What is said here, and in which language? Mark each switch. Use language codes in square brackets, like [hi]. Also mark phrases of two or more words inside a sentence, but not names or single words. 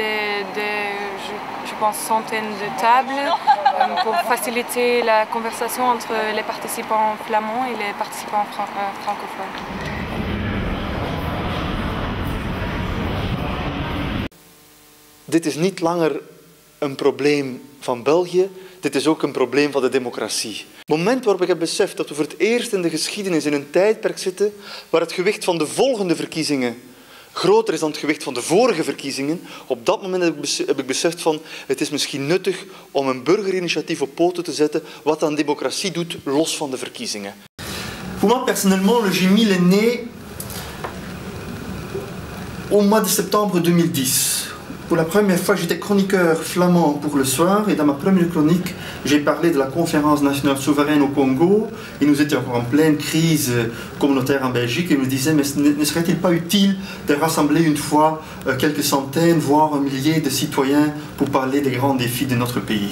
[fr] je pense, centaines de tables pour faciliter la conversation entre les participants flamands et les participants francophones. [nl] Dit is niet langer een probleem van België, dit is ook een probleem van de democratie. Het moment waarop ik heb beseft dat we voor het eerst in de geschiedenis in een tijdperk zitten waar het gewicht van de volgende verkiezingen groter is dan het gewicht van de vorige verkiezingen. Op dat moment heb ik beseft van het is misschien nuttig om een burgerinitiatief op poten te zetten wat aan democratie doet los van de verkiezingen. [fr] Pour moi personnellement, le G1000 est né au mois de septembre 2010. Pour la première fois, j'étais chroniqueur flamand pour Le Soir et dans ma première chronique, j'ai parlé de la conférence nationale souveraine au Congo et nous étions encore en pleine crise communautaire en Belgique et je me disais mais ne serait-il pas utile de rassembler une fois quelques centaines, voire un millier de citoyens pour parler des grands défis de notre pays.